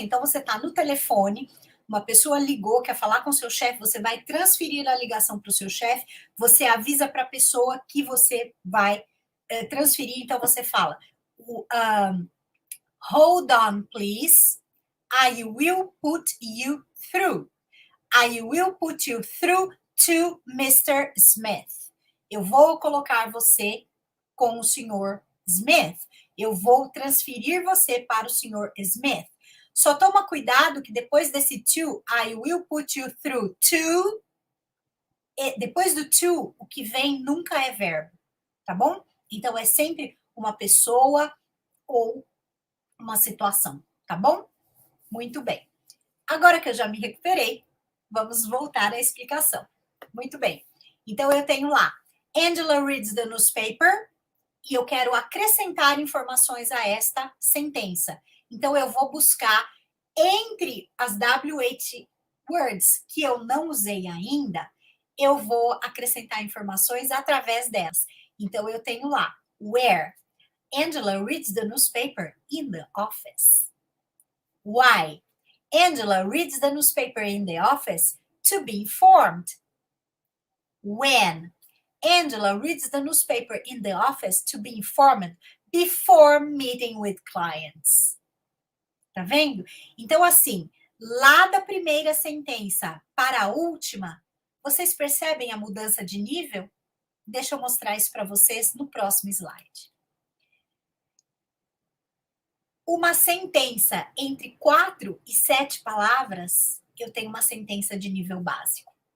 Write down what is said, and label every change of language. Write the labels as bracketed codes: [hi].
[pt] Então, você está no telefone, uma pessoa ligou, quer falar com seu chefe, você vai transferir a ligação para o seu chefe, você avisa para a pessoa que você vai transferir, então você fala [en] hold on, please. I will put you through. I will put you through to Mr. Smith. [pt] Eu vou colocar você com o senhor Smith. Eu vou transferir você para o senhor Smith. Só toma cuidado que depois desse to, [en] I will put you through to, [pt] depois do to, o que vem nunca é verbo, tá bom? Então é sempre uma pessoa ou uma situação, tá bom? Muito bem. Agora que eu já me recuperei, vamos voltar à explicação. Muito bem. Então, eu tenho lá, [en] Angela reads the newspaper, [pt] e eu quero acrescentar informações a esta sentença. Então, eu vou buscar entre as WH words que eu não usei ainda, eu vou acrescentar informações através delas. Então, eu tenho lá, [en] where Angela reads the newspaper in the office. Why? Angela reads the newspaper in the office to be informed. When? Angela reads the newspaper in the office to be informed before meeting with clients. [pt] Tá vendo? Então, assim, lá da primeira sentença para a última, vocês percebem a mudança de nível? Deixa eu mostrar isso para vocês no próximo slide. Uma sentença entre 4 e 7 palavras, eu tenho uma sentença de nível básico.